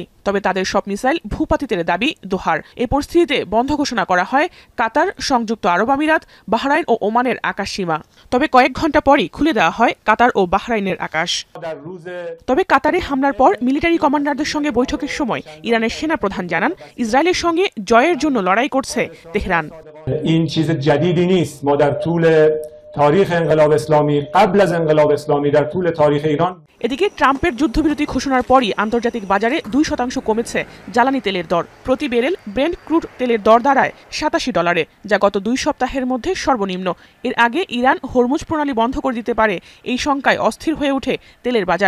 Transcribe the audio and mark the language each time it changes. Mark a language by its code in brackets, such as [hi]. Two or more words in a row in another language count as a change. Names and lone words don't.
[bn] তবে তাদের সব মিসাইল ভূপাতিতের দাবি দোহার। এ পরিস্থিতিতে বন্ধ ঘোষণা করা হয় কাতার, সংযুক্ত আরব আমিরাত, বাহরাইন ও ওমানের আকাশ সীমা। তবে কয়েক ঘণ্টা পরই খুলে দেওয়া হয় কাতার ও বাহরাইনের আকাশ। তবে কাতারে হামলার পর [en] military commanders [bn] সঙ্গে বৈঠকের সময় ইরানের সেনা প্রধান জানান ইসরায়েলের সঙ্গে জয়ের জন্য লড়াই করছে তেহরান। [fa] تاریخ انقلاب اسلامی قبل از انقلاب اسلامی در طول تاریخ ایران। [bn] এদিকে ট্রাম্পের যুদ্ধবিরতি ঘোষণার পরই আন্তর্জাতিক বাজারে 2% কমেছে জ্বালানি তেলের দর। প্রতি ব্যারেল ব্রেন্ট ক্রুড তেলের দর দাঁড়ায় $87, যা গত 2 সপ্তাহের মধ্যে সর্বনিম্ন। এর আগে ইরান হরমুজ প্রণালী বন্ধ করে দিতে পারে এই শঙ্কায় অস্থির হয়ে ওঠে তেলের বাজার।